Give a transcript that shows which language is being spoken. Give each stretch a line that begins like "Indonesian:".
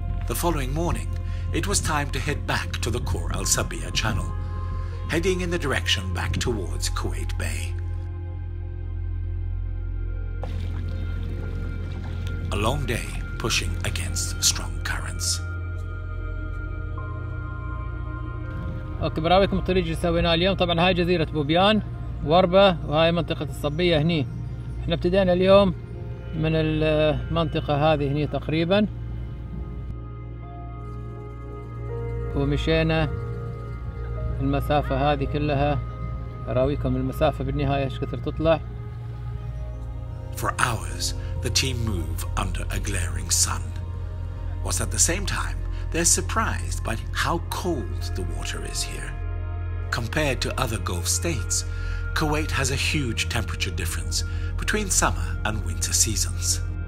English: The following morning, it was time to head back to the Khor Al Sabiya channel, heading in the direction back towards Kuwait Bay. A long day pushing against strong currents.
Arabic: اوكي براويكم الطريق اللي سويناه اليوم. طبعا هاي جزيرة بوبيان وربة وهاي منطقة الصبية هني. احنا ابتدينا اليوم من المنطقة هذه هني تقريبا ومشينا المسافة هذه كلها. أراويكم المسافة بالنهاية ايش كثر تطلع.
English: For hours, the team move under a glaring sun, whilst at the same time they're surprised by how cold the water is here. Compared to other Gulf states, Kuwait has a huge temperature difference between summer and winter seasons.